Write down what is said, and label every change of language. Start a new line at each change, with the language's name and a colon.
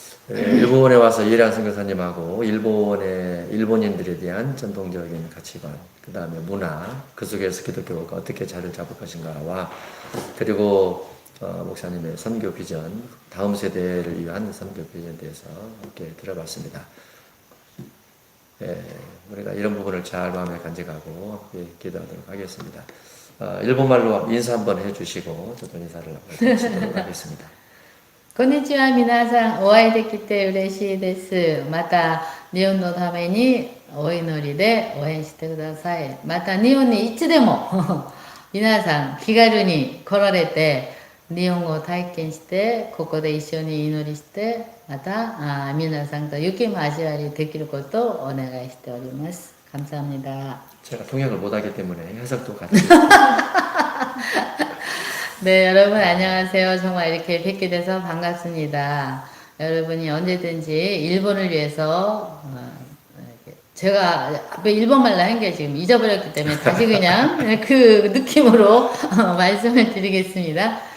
Korean: 일본에 와서 이해란 선교사님하고 일본인들에 대한 전통적인 가치관, 그 다음에 문화, 그 속에서 기독교가 어떻게 자리를 잡을 것인가와 그리고 목사님의 선교 비전, 다음 세대를 위한 선교 비전에 대해서 함께 들어봤습니다. 우리가 이런 부분을 잘 마음에 간직하고 함께 기도하도록 하겠습니다. 일본말로 인사 한번 해주시고 저도 인사를 하도록 하겠습니다.
Japanese: こんにちは、皆さん。お会いできて嬉しいです。また、日本のためにお祈りで応援してください。また、日本にいつでも皆さん気軽に来られて、日本語を体験して、ここで一緒に祈りして、また、皆さんと雪交わりできることをお願いしております。
Korean: 감사합니다. 제가 통역을 못하기 때문에 해석도 같이. 네, 여러분 안녕하세요. 정말 이렇게 뵙게 돼서 반갑습니다. 여러분이 언제든지 일본을 위해서 제가 앞에 일본말로 한 게 지금 잊어버렸기 때문에 다시 그냥 그 느낌으로 말씀을 드리겠습니다.